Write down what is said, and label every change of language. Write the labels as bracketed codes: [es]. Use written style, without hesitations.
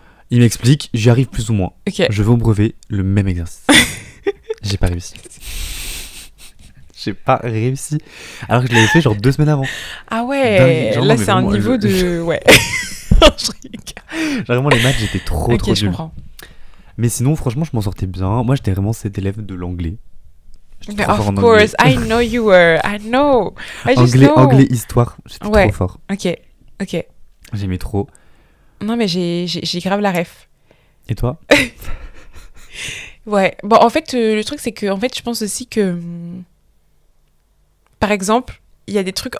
[fr] Il m'explique, j'y arrive plus ou moins. Je vais au brevet, le même exercice. J'ai pas réussi. J'ai pas réussi. Alors que je l'avais fait genre 2 semaines avant. Ah ouais, genre, là c'est un niveau de... Ouais. Genre vraiment les maths j'étais trop je nul. Comprends. Mais sinon franchement je m'en sortais bien. Moi j'étais vraiment cet élève de l'anglais. [en] Of course, I know you were. I know. [fr] Anglais, histoire, j'étais trop fort. Ok. J'aimais trop. Non mais j'ai grave la ref. Et toi? Ouais. Bon en fait le truc c'est que en fait je pense aussi que par exemple il y a des trucs.